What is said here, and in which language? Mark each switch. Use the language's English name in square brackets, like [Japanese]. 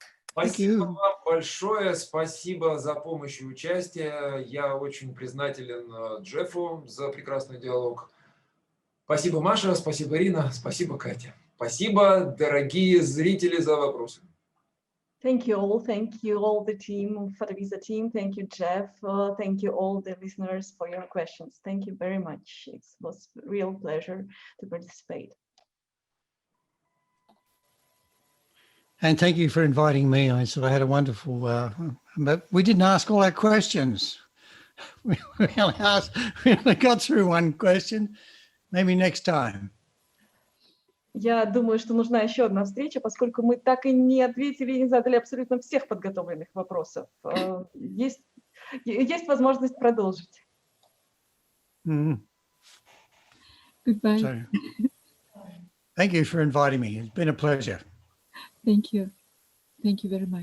[Russian] Спасибо вам большое, спасибо за помощь и участие. Я очень признателен Джеффу за прекрасный диалог. Спасибо, Маша, спасибо, Ирина, спасибо, Катя. Спасибо, дорогие зрители, за вопросы. [English] Thank you all the team, PhotoVisa team. Thank you, Jeff. Thank you all the listeners for your questions. Thank you very much. It was a real pleasure to participate. And thank you for inviting me. I had a wonderful, but we didn't ask all our questions. We only got through one question. Maybe next time. [Russian] Я думаю, что нужна еще одна встреча, поскольку мы так и не ответили и не задали абсолютно всех подготовленных вопросов. Есть возможность продолжить. [English] Goodbye. So, thank you for inviting me. It's been a pleasure. Thank you. Thank you very much.